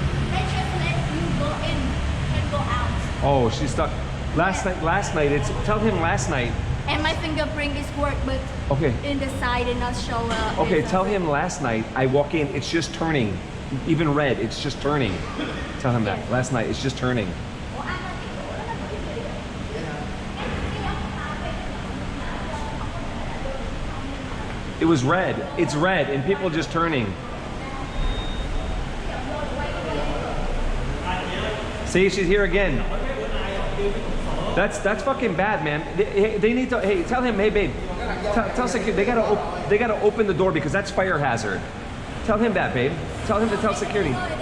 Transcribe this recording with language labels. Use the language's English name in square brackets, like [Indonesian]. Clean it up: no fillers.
[English] They just let you go in and go out. Oh, she's stuck. Last night, tell him last night. And my fingerprint is work, but Okay. in the side it not show Okay, it's, tell him last night I walk in, it's just turning. Even red, it's just turning. Tell him that. Last night, it's just turning. [Vietnamese] Ủa, anh ơi, cái cửa đó là cái gì vậy? [English] It was red. It's red, and people just turning. See, she's here again. That's fucking bad, man. They need to. Hey, tell him, hey, babe. Tell security they gotta open the door because that's fire hazard. Tell him that, babe. Tell him to tell security.